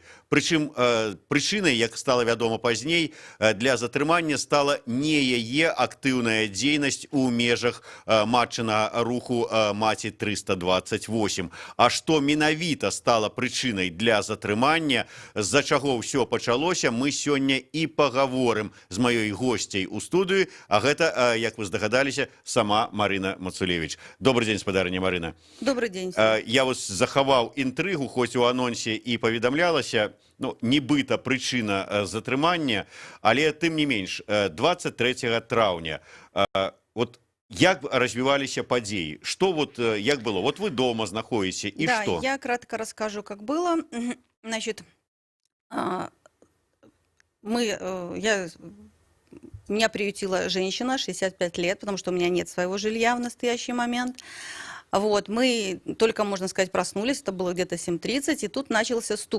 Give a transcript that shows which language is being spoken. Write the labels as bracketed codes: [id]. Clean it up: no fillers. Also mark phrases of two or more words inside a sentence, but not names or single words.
[be] Прычым прычынай, як стала вядома пазней, для затрымання стала не яе актыўная дзейнасць у межах матчынага руху маці 328. А што менавіта стала прычынай для затрымання, з-за чаго ўсё пачалося, мы сёння і пагаворым з маёй госцяй у студыю, а гэта, як вы здагадаліся, сама Марына Мацулевіч. [ru] Добрый день, [be] спадарыня Марына. [ru] Добрый день. [be] Я вас захаваў інтрыгу, хоць у анонсе і паведамлялася, нібыта прычына затрымання, але тым не менш, 23 траўня. Вот як развиваліся падзеі? Што вот як было? Вот вы дома знаходзіце, і што? [ru] Да, я кратко расскажу, как было. Значит, меня приютила женщина, 65 лет, потому что у меня нет своего жилья в настоящий момент. Вот, мы только, можно сказать, проснулись, это было где-то 7:30, и тут начался стук.